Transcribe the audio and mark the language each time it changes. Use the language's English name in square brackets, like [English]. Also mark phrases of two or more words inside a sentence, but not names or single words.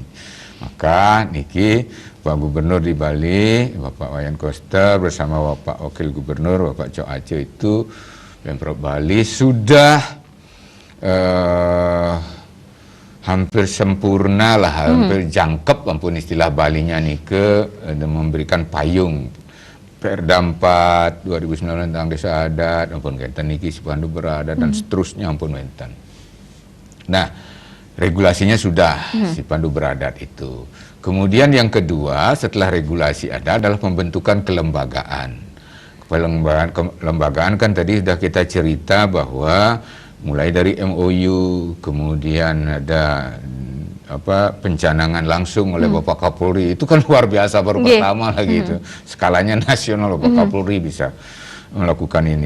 [Indonesian] Maka niki Pak Gubernur di Bali, Bapak Wayan Koster bersama Bapak Wakil Gubernur Bapak Cok Aceh itu Pemprov Bali sudah hampir sempurna lah, hampir [Balinese] jangkep ampun [Indonesian] istilah Balinya nike memberikan payung Perda 4 2009 tentang desa adat, [Balinese] ampun kaitan niki [Indonesian] si Pandu Beradat dan seterusnya [Balinese] ampun wenten. [Indonesian] Nah, regulasinya sudah si Pandu Beradat itu. Kemudian yang kedua setelah regulasi ada adalah pembentukan kelembagaan. Kelembagaan kan tadi sudah kita cerita bahwa mulai dari MOU, kemudian ada pencanangan langsung oleh Bapak Kapolri, itu kan luar biasa baru pertama lagi itu skalanya nasional Bapak Kapolri bisa melakukan ini.